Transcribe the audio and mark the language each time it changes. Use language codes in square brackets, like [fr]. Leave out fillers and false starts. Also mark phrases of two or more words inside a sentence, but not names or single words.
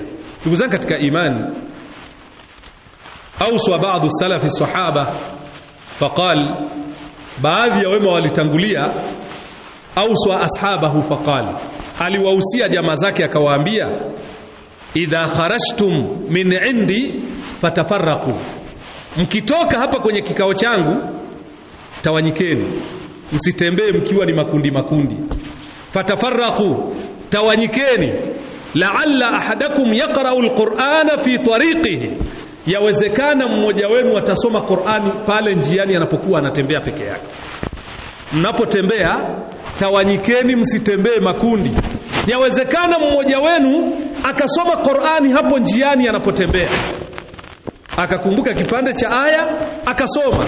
[sw] Ndugu zangu katika imani, [ar] أوصى بعض السلف أصحابه فقال, [sw] baadhi ya wema walitangulia, [ar] أوصى أصحابه فقال, [sw] aliwahusia jamaa zake akawaambia, [ar] إذا خرجتم من عندي فتفرقوا, [sw] mkitoka hapa kwenye kikao changu tawanyikeni, msitembee mkiwa ni makundi makundi. Fatafarraqu, tawanyikeni. [ar] لعل أحدكم يقرأ القرآن في طريقه, [sw] yawezekana mmoja wenu atasoma Qur'ani pale njiani anapokuwa anatembea peke yake. Mnapotembea tawanyikeni, msitembee makundi. Yawezekana mmoja wenu akasoma Qur'ani hapo njiani anapotembea, akakumbuka kipande cha aya akasoma.